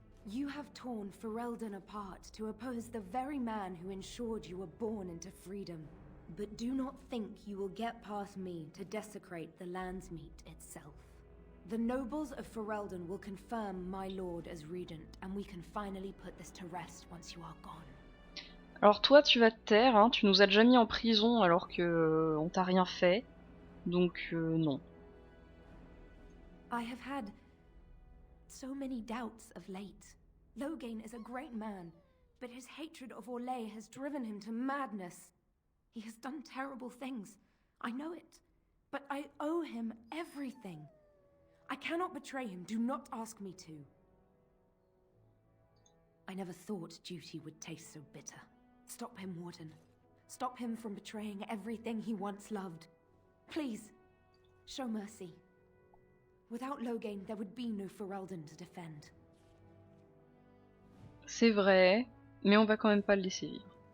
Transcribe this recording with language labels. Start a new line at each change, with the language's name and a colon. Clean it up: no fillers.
English: You have torn Férelden apart to oppose the very man who ensured you were born into freedom. But do not think you will get past me to desecrate the Landsmeet itself. The nobles of Férelden will confirm my lord as regent, and we can finally put this to rest once you are gone.
French: Alors toi tu vas te taire, hein, tu nous as déjà mis en prison alors que on t'a rien fait, donc non.
English: I have had so many doubts of late. Loghain is a great man, but his hatred of Orlais has driven him to madness. He has done terrible things, I know it, but I owe him everything. I cannot betray him, do not ask me to. I never thought duty would taste so bitter. Stop him, Warden. Stop him from betraying everything he once loved. Please, show mercy. Without Loghain, there would be no Férelden to defend.
French: C'est vrai, mais on va quand même pas le laisser vivre.